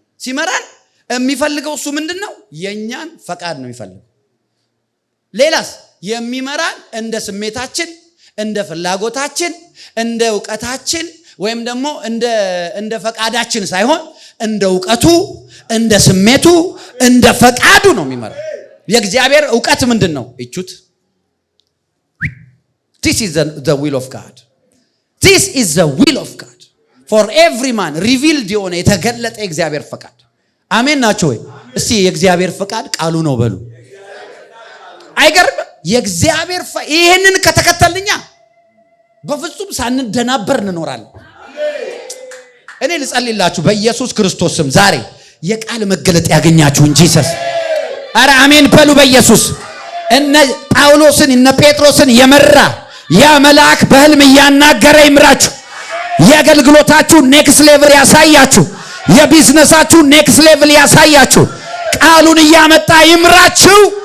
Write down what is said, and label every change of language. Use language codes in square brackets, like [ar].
[am] ሲመራን የሚፈልገው እሱ ምንድነው? የኛን ፈቃድ ነው የሚፈልገው። ሌላስ የሚመራን እንደ ስሜታችን፣ እንደ ፍላጎታችን፣ እንደ ዕውቀታችን ወይም ደግሞ እንደ ፈቃዳችን ሳይሆን እንደ ዕውቀቱ፣ እንደ ስሜቱ፣ እንደ ፈቃዱ ነው የሚመራ። የእግዚአብሔር ዕውቀት ምንድነው? [en] እቹት This is the will of God. This is the will of God for every man revealed [am] የሆነ የተገለጠ የእግዚአብሔር ፈቃድ። አሜን ናቸው ወይ? እስቲ የእግዚአብሔር ፈቃድ ቃሉ ነው በሉ። አይገርም? የእግዚአብሔር ይሄንን ከተከተልኛ በፍጹም ሳንደናበር እንኖራለን። እኔ ልጸልይላችሁ በኢየሱስ ክርስቶስ ስም ዛሬ የቃል መገለጥ ያገኛችሁ እንጂ ሰስ አረ አሜን በሉ በኢየሱስ። እነ ጳውሎስን እነ ጴጥሮስን የመራ ያ መልአክ በህልም እያናገረ ይምራችሁ። የአገልግሎታችሁ ኔክስት ሌቭል ያሳያችሁ። የቢዝነሳችሁ ኔክስት ሌቭል ያሳያችሁ። ቃሉን እያመጣ ይምራችሁ።